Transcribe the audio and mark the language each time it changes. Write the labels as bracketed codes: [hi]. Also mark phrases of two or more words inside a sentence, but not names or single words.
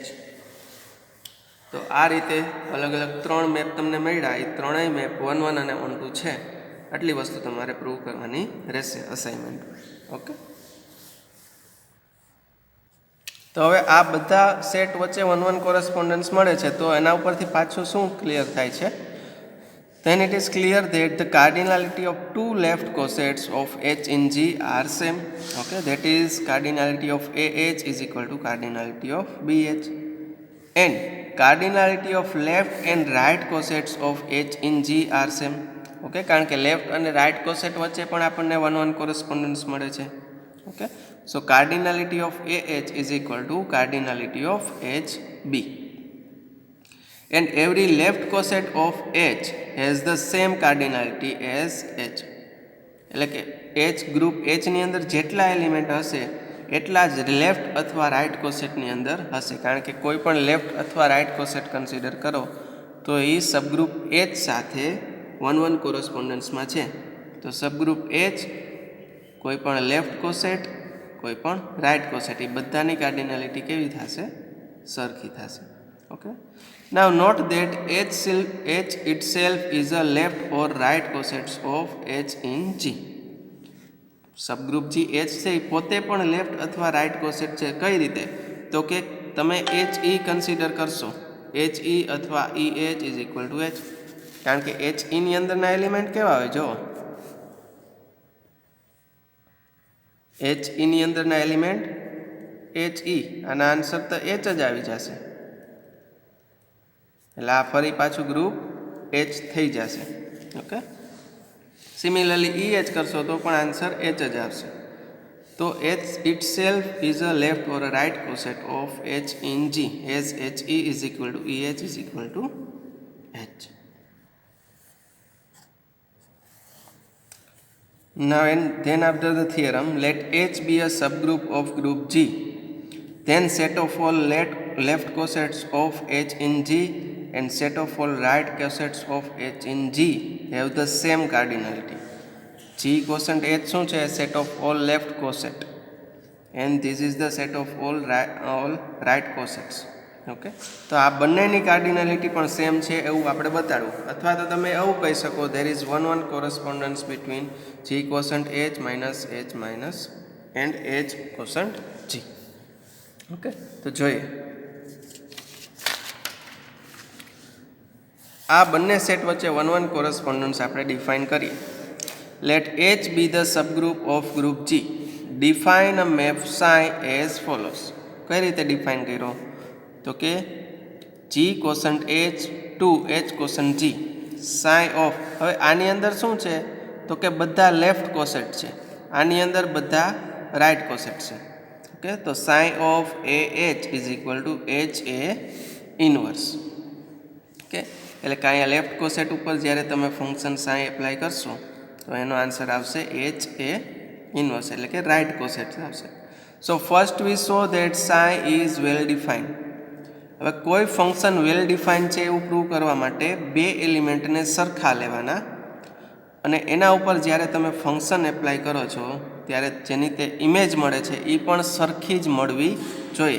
[gu] તો આ રીતે અલગ અલગ 3 મેપ તમને મળ્યા, એ ત્રણેય મેપ 1-1 અને ઓન ટુ છે, આટલી વસ્તુ તમારે પ્રૂવ કરવાની રહેશે અસાઇનમેન્ટ. ઓકે, તો હવે આ બધા સેટ વચ્ચે 1-1 કોરસ્પોન્ડન્સ મળે છે તો એના ઉપરથી પાછું શું ક્લિયર થાય છે, [en] then it is clear that the cardinality of two left cosets of H in G are same. Okay, that is cardinality of AH is equal to cardinality of BH, and cardinality of left and right cosets of H in G are same. [gu] ઓકે, કારણ કે લેફ્ટ અને રાઇટ કોસેટ વચ્ચે પણ આપણને 1-1 કોરસ્પોન્ડન્સ મળે છે. [en] Okay, so cardinality of AH is equal to cardinality of HB, and every left coset of H has the same cardinality as H. [gu] એટલે કે H ગ્રુપ H ની અંદર જેટલા એલિમેન્ટ હશે એટલા જ લેફ્ટ અથવા રાઇટ કોસેટની અંદર હશે, કારણ કે કોઈ પણ લેફ્ટ અથવા રાઇટ કોસેટ કન્સિડર કરો તો એ સબગ્રુપ H સાથે 1-1 કોરસ્પોન્ડન્સમાં છે. તો સબગ્રુપ H કોઈ પણ લેફ્ટ કોસેટ કોઈ પણ રાઇટ કોસેટ એ બધાની કાર્ડિનાલિટી કેવી થશે, સરખી થશે. [en] ઓકે, now note that H itself is a left or right cosets of H in G. [gu] સબગ્રુપ G H છે એ પોતે પણ લેફ્ટ અથવા રાઇટ કોસેટ છે. કઈ રીતે, તો કે તમે HE કન્સિડર કરશો, HE અથવા EH [en] is equal to [gu] H, કારણ કે HE ની અંદરના એલિમેન્ટ કેવા હોય, જો HE ની અંદરના એલિમેન્ટ HE, આના આન્સર તો H જ આવી જશે, એટલે આ ફરી પાછું ગ્રુપ H થઈ જશે. ઓકે, સિમિલરલી EH કરશો તો પણ આન્સર H જ આવશે. [en] તો H itself is a left or a right coset of H in G as HE is equal to EH is equal to Now and then after the theorem, let H be a subgroup of group G. Then set of all left cosets of H in G and set of all right cosets of H in G have the same cardinality. G cosent H [gu] શું છે? [en] Set of all left coset, and this is the set of all right cosets. [gu] ઓકે, તો આ બંનેની કાર્ડિનાલિટી પણ સેમ છે એવું આપણે બતાડવું, અથવા તો તમે એવું કહી શકો [en] there is one correspondence between G cosent H minus and H cosent G. [gu] ઓકે, તો જોઈએ આ બંને સેટ વચ્ચે one કોરસ્પોન્ડન્સ આપણે ડિફાઇન કરીએ. [en] લેટ H be the subgroup of group G. Define a map psi as follows. [gu] કઈ રીતે ડિફાઇન કર્યો? તો કે [en] G cosent H to H cosent G psi of, [gu] હવે આની અંદર શું છે? તો કે બધા લેફ્ટ કોસેટ છે, આની અંદર બધા રાઇટ કોસેટ છે. [en] ઓકે, તો psi of AH is equal to HA ઇનવર્સ. [gu] ઓકે, એટલે કે અહીંયા લેફ્ટ કોસેટ ઉપર જ્યારે તમે ફંક્શન psi એપ્લાય કરશો તો એનો આન્સર આવશે [en] HA inverse, [gu] એટલે કે રાઇટ કોસેટ આવશે. [en] So first we show that psi is well defined. [gu] હવે કોઈ ફંક્શન [en] well define [gu] છે એવું પ્રૂવ કરવા માટે બે એલિમેન્ટને સરખા લેવાના, અને એના ઉપર જ્યારે તમે ફંક્શન એપ્લાય કરો છો ત્યારે જેની તે ઇમેજ મળે છે એ પણ સરખી જ મળવી જોઈએ.